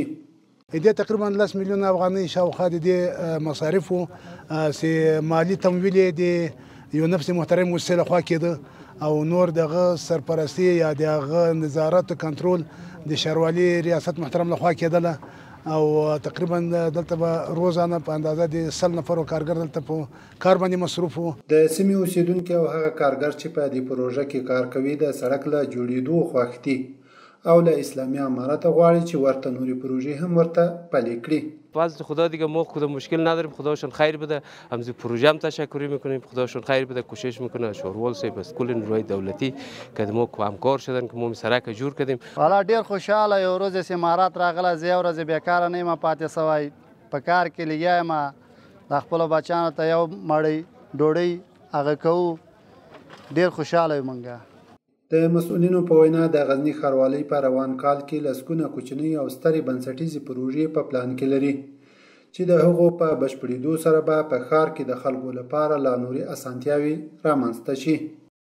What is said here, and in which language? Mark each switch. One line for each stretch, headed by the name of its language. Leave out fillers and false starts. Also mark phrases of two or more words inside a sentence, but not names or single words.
Pashto: دې تقریبا 10 میلیونه افغانۍ شاوخوا د دې مصارفو چې مالی تمویل د یونپس محترم موسسې لخوا کېده او نور دغه سرپرستی یا دغه نظارت کنټرول د ښاروالۍ ریاست محترم لخوا کېدله او تقریبا دلته به روزانه په اندازه د 100 نفرو کارګر دلته په کار باندې مصروف وو. د سیمې اوسیدونکي او هغه کارګر چې په دې پروژه کې کار کوي د سړک له جوړېدو خوښ دي او له اسلامی امارت غواړي چې ورته نوري پروژې هم ورته پلي کړي.
Persian: باز خدا دیگه ما خود مشکل نداریم، خداشون خیر بده. همزی پروژه هم تشکری میکنیم، خداشون خیر بده. کوشش میکنه شوروال صاحب از کل نیروهای دولتی که ما همکار شدن که ما سرک جور کردیم.
Pashto: والا ډیر خوشاله یو ورځ چې امارات راغله زه یو ورځ بیکاره نه یم پاتې سوی په کار کې لګیا یم د خپلو بچیانو ته یو مړۍ ډوډۍ هغه کوو ډیر خوشاله یم موږ. د مسؤلینو په وینا د غزنی ښاروالۍ په روان کال کې لسګونه کوچنۍ او سترې بنسټیزې پروژې په پلان کې لري چې د هغو په بشپړېدو سره به په ښار کې د خلکو لپاره لا نورې اسانتیاوې رامنځته شي.